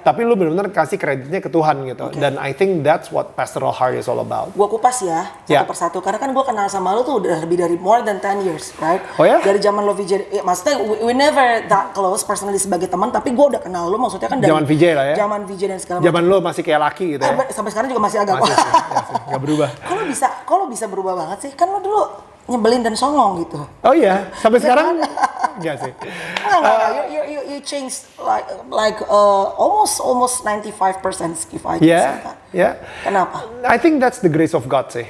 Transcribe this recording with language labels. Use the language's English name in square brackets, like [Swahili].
[Indonesian] tapi lu benar-benar kasih kreditnya ke Tuhan gitu. [English] Dan I think that's what pastoral heart is all about. [Indonesian] Gua kupas ya, Ya. satu persatu. Karena kan gua kenal sama lu tuh udah lebih dari [English] more than 10 years, right? [Indonesian] Oh ya? Dari zaman lo VJ, ya, maksudnya [English] we never that close personally [Indonesian] sebagai teman, tapi gua udah kenal lu maksudnya kan dari Zaman VJ lah ya? Zaman VJ dan segala Zaman lu masih kayak laki gitu ya? Sampai sekarang juga masih agak Masih sih, ya sih, nggak berubah. Kok lo bisa berubah banget sih? Kan lo dulu nyebelin dan songong gitu. Oh iya, sampai sekarang nggak sih. Enggak. [English] You changed like almost 95% if I can say [Indonesian] Ya, [English] that. [Indonesian] ya. Kenapa? [English] I think that's the grace of God sih.